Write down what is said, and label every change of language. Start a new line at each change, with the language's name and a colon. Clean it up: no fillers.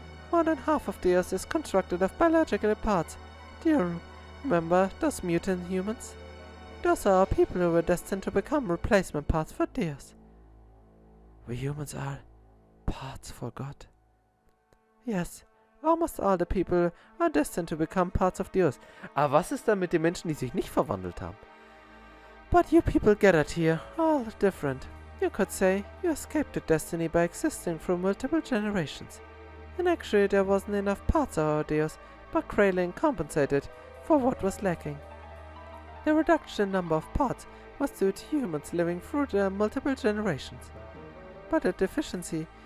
English: More than half of Deus is constructed of biological parts. Do you remember those mutant humans? Those are people who were destined to become replacement parts for Deus. We humans are parts for God. Yes, almost all the people are destined to become parts of Deus.
German: Aber was ist dann mit den Menschen, die sich nicht verwandelt haben?
English: But you people gathered here, all different. You could say you escaped the destiny by existing through multiple generations. And actually there wasn't enough parts of our Deus, but Kraylin compensated for what was lacking. The reduction in number of parts was due to humans living through the multiple generations. But the deficiency